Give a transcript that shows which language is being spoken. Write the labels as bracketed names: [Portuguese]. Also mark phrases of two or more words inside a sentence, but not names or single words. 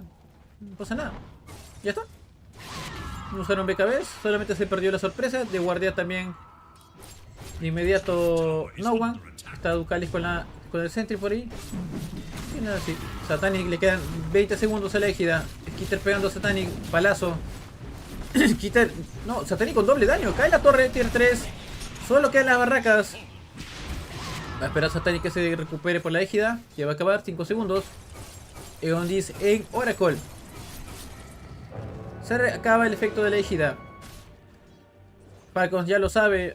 [Spanish] No pasa nada. Ya está. No usaron BKB, solamente se perdió la sorpresa. De guardia también. De inmediato No One. Está Ducalis con el Sentry por ahí. Y nada así. Satanic le quedan 20 segundos a la égida. Skitter pegando a Satanic, palazo. Skitter. No, Satanic con doble daño. Cae la torre, tier 3. Solo quedan las barracas. Va a esperar a Satanic que se recupere por la égida. Que va a acabar 5 segundos. Eondis en Oracle. Se acaba el efecto de la égida. Falcons ya lo sabe.